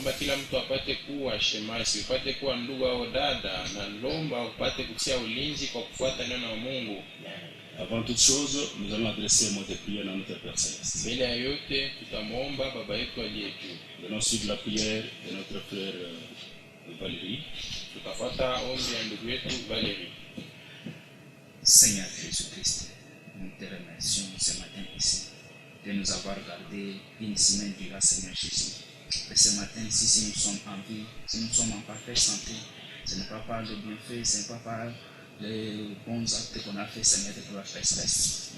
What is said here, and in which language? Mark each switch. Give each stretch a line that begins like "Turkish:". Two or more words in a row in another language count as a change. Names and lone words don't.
Swahili: kila mtu apate kuwa shemasi, upate kuwa ndugu au dada, na lomba upate kutia ulinzi kwa kufuata neno la Mungu.
French: Avant toute chose, nous allons adresser un mot de prière à notre Père Céleste.
Swahili: Mbele ya yote tutamuomba baba yetu aliye juu.
French: Nous allons suivre la prière de notre frère Valérie.
Swahili: Tutafuata ombi ya ndugu yetu Valérie.
French: Seigneur Jésus-Christ, nous te remercions ce matin ici de nous avoir gardé une semaine durant, Seigneur Jésus. Et ce matin ici, si nous sommes en vie, si nous sommes en parfaite santé, ce n'est pas par le bienfait, ce n'est pas par les bons actes qu'on a fait, Seigneur, de gloire céleste.